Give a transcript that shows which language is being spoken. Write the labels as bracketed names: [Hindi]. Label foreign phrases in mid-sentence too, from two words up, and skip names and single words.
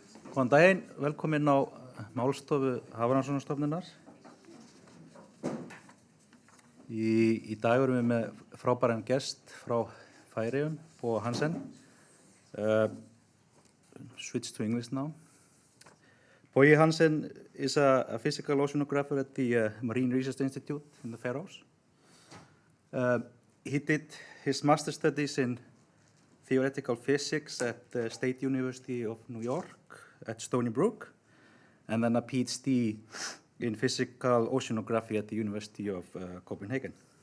[Icelandic] Góðan daginn, velkomin á Málstofu Hafrannsóknastofnunar. Í dag erum við með frábæran gest frá Færeyjum, Bogi Hansen. [English] Switch to English now. Bogi Hansen is a physical oceanographer at the Marine Research Institute in the Faroes. He did his master's studies in theoretical physics at the State University of New York at Stony Brook, and then a PhD in physical oceanography at the University of Copenhagen.